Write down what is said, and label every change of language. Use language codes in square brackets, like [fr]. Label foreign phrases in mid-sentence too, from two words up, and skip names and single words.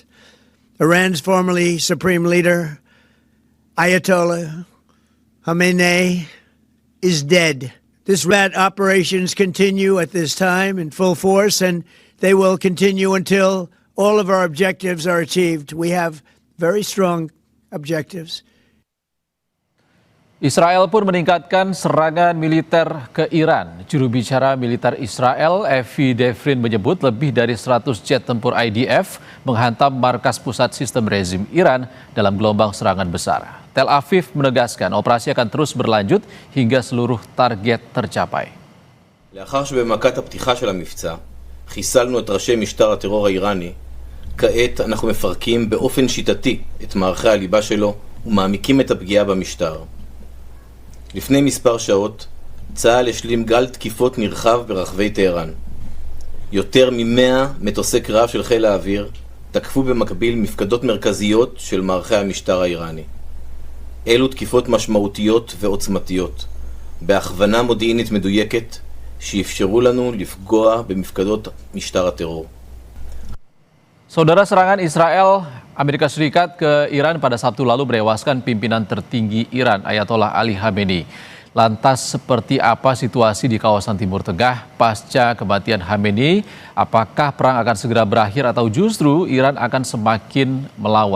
[en] Iran's formerly supreme leader, Ayatollah Khamenei, is dead. These rat operations continue at this time in full force, and they will continue until all of our objectives are achieved. We have very strong objectives. [id] Israel pun meningkatkan serangan militer ke Iran. Juru bicara militer Israel, Evi Devrin menyebut lebih dari 100 jet tempur IDF menghantam markas pusat sistem rezim Iran dalam gelombang serangan besar. Tel Aviv menegaskan operasi akan terus berlanjut hingga seluruh target tercapai. [he] לאחר שבמכת הפתיחה של המבצע חיסלנו את ראשי משטר הטרור האיראני, כעת אנחנו מפרקים באופן שיטתי את מערכי הליבה שלו ומעמיקים את הפגיעה במשטר. לפני מספר שעות, צה"ל השלים גל תקיפות נרחב ברחבי טהרן. יותר מ-100 מטוסי קרב של חיל האוויר תקפו במקביל מפקדות מרכזיות של מערכי המשטר האיראני. אלו תקיפות משמעותיות ועוצמתיות, בהכוונה מודיעינית מדויקת, שאפשרו לנו לפגוע במפקדות משטר הטרור. [id] Saudara, serangan Israel Amerika Serikat ke Iran pada Sabtu lalu menewaskan pimpinan tertinggi Iran, Ayatollah Ali Khamenei. Lantas seperti apa situasi di kawasan Timur Tengah pasca kematian Khamenei? Apakah perang akan segera berakhir atau justru Iran akan semakin melawan?